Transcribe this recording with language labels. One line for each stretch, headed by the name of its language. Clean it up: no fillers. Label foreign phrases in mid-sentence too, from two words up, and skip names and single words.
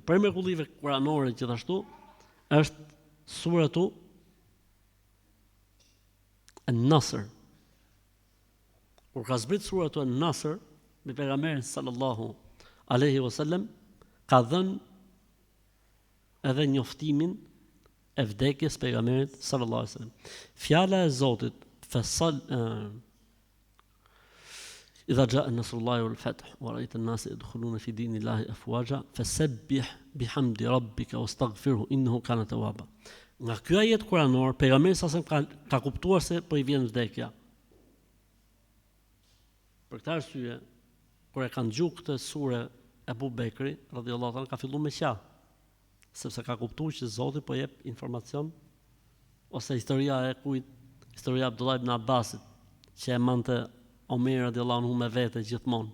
Albanian: Prej mrekullive kuranore gjithashtu është suratu An-Nasr. Kur ka zbrit suratu An-Nasr me pejgamberin
Arabic: صلى الله عليه وسلم,
Albanian: ka dhënë edhe njoftimin e vdekjes pejgamberit
Arabic: صلى الله عليه وسلم.
Albanian: Fjala e Zotit
Arabic: إذا جاء نصر الله والفتح ورأيت الناس يدخلون في دين الله أفواجا فسبح بحمد ربك واستغفره إنه كان توابا.
Albanian: Nga ky ajet kuranor, pejgamberi sa ka kuptuar se po I vjen vdekja. Për këtë arsye, kur e kanë dëgjuar këtë sure Abu Bekri
Arabic: رضي الله عنه
Albanian: ka filluar me qaf, sepse ka kuptuar që Zoti po jep informacion ose historia e kujt, historia e Abdullah ibn Abbasit, që e mante Omer
Arabic: رضي الله عنه
Albanian: me vete gjithmonë.